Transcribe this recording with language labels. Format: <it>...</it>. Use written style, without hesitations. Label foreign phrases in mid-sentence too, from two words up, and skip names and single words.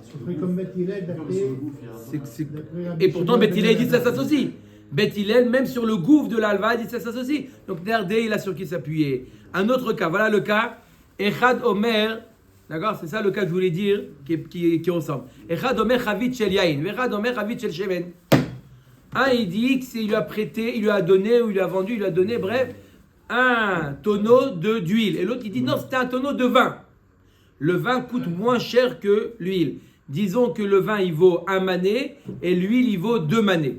<fr>Ce serait comme Beth Hillel d'après. Et pourtant, Beth Hillel dit que ça s'associe. Beth Hillel, même sur le gouffre de l'Alva, il dit que ça s'associe. Donc, Néardé, il a sur qui s'appuyer. Un autre cas, voilà le cas.</fr> <he>אחד אומר.</he> <fr>D'accord, c'est ça le cas que je voulais dire qui ressemble.</fr> <he>אחד אומר חבית של יין, אחד אומר חבית של שמן.</he> <fr>Un, il dit qu'il lui a prêté, il lui a donné, ou il lui a vendu, il lui a donné, bref, un tonneau d'huile. Et l'autre, il dit non, c'était un tonneau de vin. Le vin coûte moins cher que l'huile. Disons que le vin, il vaut 1 mané, et l'huile, il vaut 2 manés.</fr>